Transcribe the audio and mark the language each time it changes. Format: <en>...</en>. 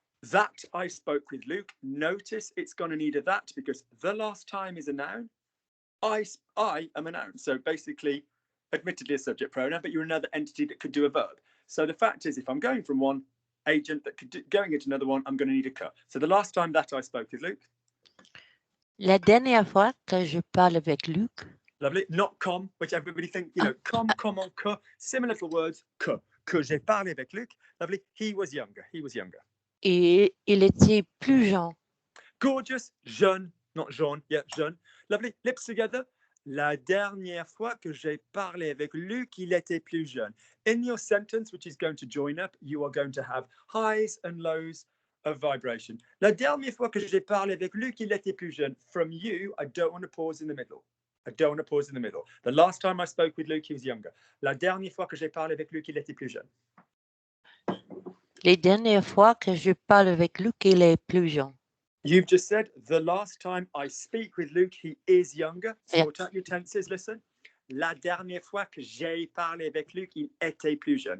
<en>That I spoke with Luke. Notice it's going to need a that because the last time is a noun. I am a noun. So basically, admittedly a subject pronoun, but you're another entity that could do a verb. So the fact is, if I'm going from one agent that could going into another one, I'm going to need a que. So the last time that I spoke with Luke.</en> <fr>La dernière fois que je parle avec Luc.</fr> <en>Lovely. Not comme, which everybody thinks, comme, comment, que. Similar little words,</en> <fr>que j'ai parlé avec Luc.</fr> <en>Lovely. He was younger.</en> <fr>Et il était plus jeune.</fr> <en>Gorgeous. Jeune. Not jaune. Yeah, jeune. Lovely. Lips together.</en> <fr>La dernière fois que j'ai parlé avec Luc, il était plus jeune.</fr> <en>In your sentence, which is going to join up, you are going to have highs and lows of vibration.</en> <fr>La dernière fois que j'ai parlé avec Luc, il était plus jeune.</fr> <en>From you, I don't want to pause in the middle. The last time I spoke with Luke, he was younger.</en> <fr>La dernière fois que j'ai parlé avec Luc, il était plus jeune. Les dernières fois que je parle avec Luc, il est plus jeune.</fr> <en>You've just said, the last time I speak with Luke, he is younger. Sort out your tenses, listen.</en> <fr>La dernière fois que j'ai parlé avec Luc, il était plus jeune.</fr>